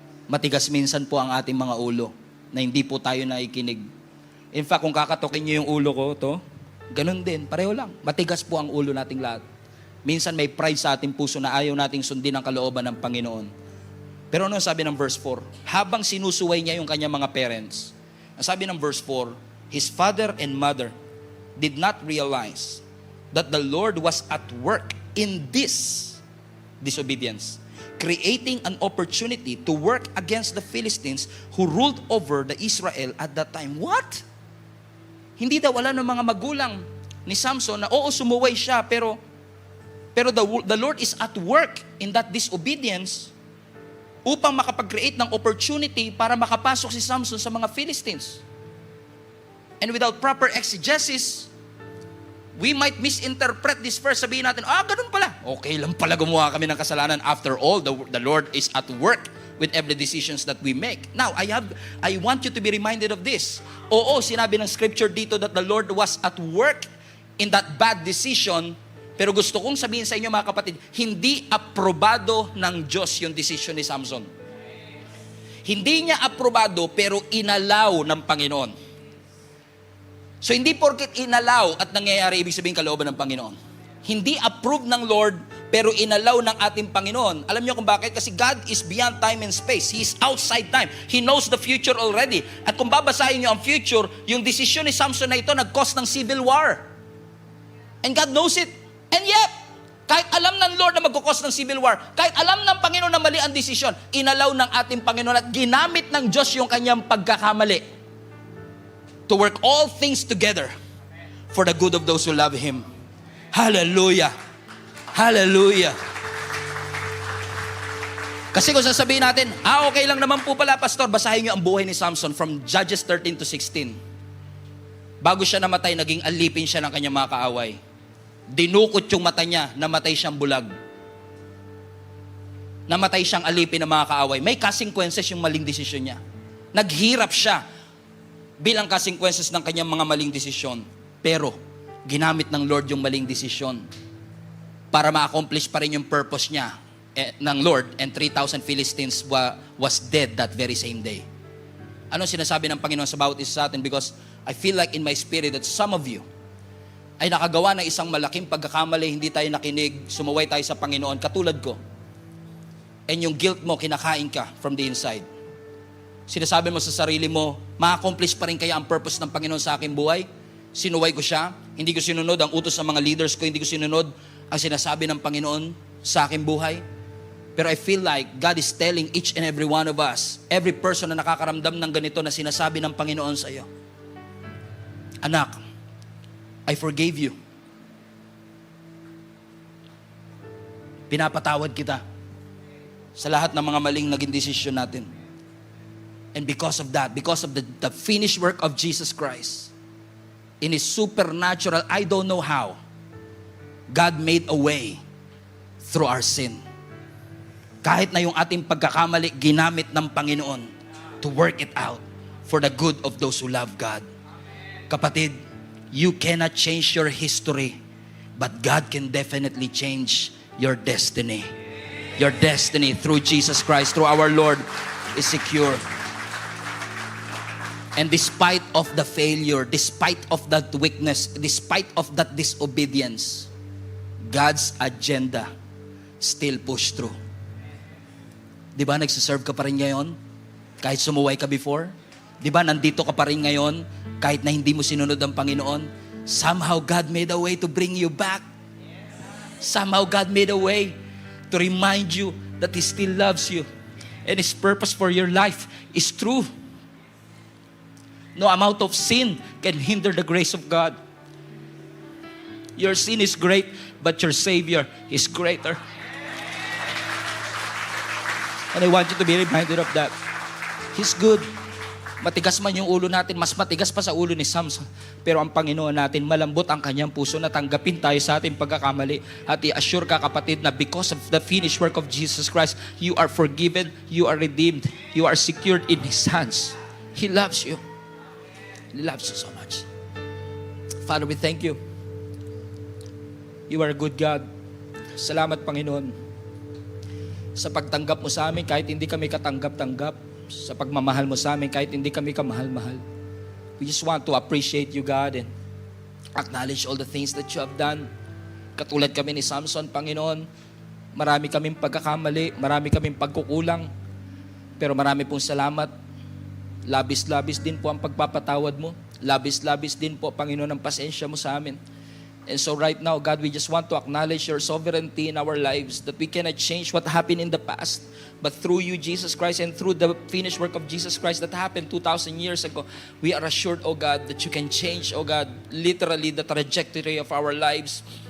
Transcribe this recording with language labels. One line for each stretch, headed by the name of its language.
Filipino: Matigas minsan po ang ating mga ulo na hindi po tayo naikinig.
English: In fact,
Filipino: kung kakatokin niyo yung ulo ko, ganun din, pareho lang. Matigas po ang ulo nating lahat. Minsan may pride sa ating puso na ayaw nating sundin ang kalooban ng Panginoon. Pero ano sabi ng verse 4? Habang sinusuway niya yung kanyang mga parents, ang sabi ng verse 4,
English: his father and mother did not realize that the Lord was at work in this disobedience, creating an opportunity to work against the Philistines who ruled over the Israel at that time.
Filipino: What? Hindi daw wala ng mga magulang ni Samson na sumuway siya, pero
English: the Lord is at work in that disobedience
Filipino: upang makapag-create ng opportunity para makapasok si Samson sa mga Philistines.
English: And without proper exegesis, we might misinterpret this verse.
Filipino: Sabihin natin, ganun pala. Okay lang pala gumawa kami ng kasalanan.
English: After all, the Lord is at work with every decisions that we make. Now, I want you to be reminded of this.
Filipino: Oo, sinabi ng scripture dito
English: that the Lord was at work in that bad decision.
Filipino: Pero gusto kong sabihin sa inyo mga kapatid, hindi aprobado ng Diyos yung decision ni Samson. Hindi niya aprobado pero inalaw ng Panginoon. So hindi porket inalaw at nangyayari, ibig sabihin kalooban ng Panginoon. Hindi approve ng Lord pero inalaw ng ating Panginoon. Alam niyo kung bakit?
English: Kasi God is beyond time and space. He is outside time. He knows the future already.
Filipino: At kung babasahin niyo ang future, yung desisyon ni Samson na ito nag-cause ng civil war.
English: And God knows it. And yet,
Filipino: kahit alam ng Lord na magkukos ng civil war, kahit alam ng Panginoon na mali ang desisyon, inalaw ng ating Panginoon at ginamit ng Diyos yung kanyang pagkakamali
English: to work all things together for the good of those who love Him.
Filipino: Hallelujah! Hallelujah! Kasi kung sasabihin natin, okay lang naman po pala, Pastor, basahin niyo ang buhay ni Samson from Judges 13 to 16. Bago siya namatay, naging alipin siya ng kanyang mga kaaway. Dinukot yung mata niya, namatay siyang bulag. Namatay siyang alipin ng mga kaaway. May consequences yung maling desisyon niya. Naghirap siya bilang consequences ng kanyang mga maling desisyon. Pero, ginamit ng Lord yung maling desisyon para ma-accomplish pa rin yung purpose niya ng Lord,
English: and 3,000 Philistines was dead that very same day.
Filipino: Ano sinasabi ng Panginoon sa bawat isa sa atin?
English: Because I feel like in my spirit that some of you
Filipino: ay nakagawa ng isang malaking pagkakamali, hindi tayo nakinig, sumuway tayo sa Panginoon, katulad ko. And yung guilt mo, kinakain ka
English: from the inside.
Filipino: Sinasabi mo sa sarili mo, ma-accomplish pa rin kaya ang purpose ng Panginoon sa aking buhay? Sinuway ko siya, hindi ko sinunod ang utos ng mga leaders ko, hindi ko sinunod ang sinasabi ng Panginoon sa aking buhay.
English: Pero I feel like God is telling each and every one of us, every person
Filipino: na nakakaramdam ng ganito na sinasabi ng Panginoon sa iyo, anak,
English: I forgave you.
Filipino: Pinapatawad kita sa lahat ng mga maling naging desisyon natin.
English: And because of that, because of the finished work of Jesus Christ, in His supernatural, I don't know how, God made a way through our sin.
Filipino: Kahit na yung ating pagkakamali, ginamit ng Panginoon
English: to work it out for the good of those who love God. Kapatid, you cannot change your history, but God can definitely change your destiny. Your destiny through Jesus Christ, through our Lord, is secure. And despite of the failure, despite of that weakness, despite of that disobedience, God's agenda still push through.
Filipino: Di ba nagsiserve ka pa rin ngayon? Kahit sumuway ka before? Di ba nandito ka pa rin ngayon? Kahit na hindi mo sinunod ang Panginoon?
English: Somehow God made a way to bring you back. Somehow God made a way to remind you that He still loves you. And His purpose for your life is true. No amount of sin can hinder the grace of God. Your sin is great, but your Savior is greater. And I want you to be reminded of that. He's good.
Filipino: Matigas man yung ulo natin, mas matigas pa sa ulo ni Samson. Pero ang Panginoon natin, malambot ang kanyang puso na tanggapin tayo sa ating pagkakamali. At i-assure ka kapatid na
English: because of the finished work of Jesus Christ, you are forgiven, you are redeemed, you are secured in His hands. He loves you. He loves you so much. Father, we thank you. You are a good God.
Filipino: Salamat, Panginoon, sa pagtanggap mo sa amin kahit hindi kami katanggap-tanggap. Sa pagmamahal mo sa amin kahit hindi kami kamahal-mahal.
English: We just want to appreciate you, God, and acknowledge all the things that you have done.
Filipino: Katulad kami ni Samson, Panginoon, marami kaming pagkakamali, marami kaming pagkukulang, pero marami pong salamat. Labis-labis din po ang pagpapatawad mo. Labis-labis din po, Panginoon, ang pasensya mo sa amin.
English: And so right now, God, we just want to acknowledge your sovereignty in our lives, that we cannot change what happened in the past. But through you, Jesus Christ, and through the finished work of Jesus Christ that happened 2,000 years ago, we are assured, oh God, that you can change, oh God, literally the trajectory of our lives.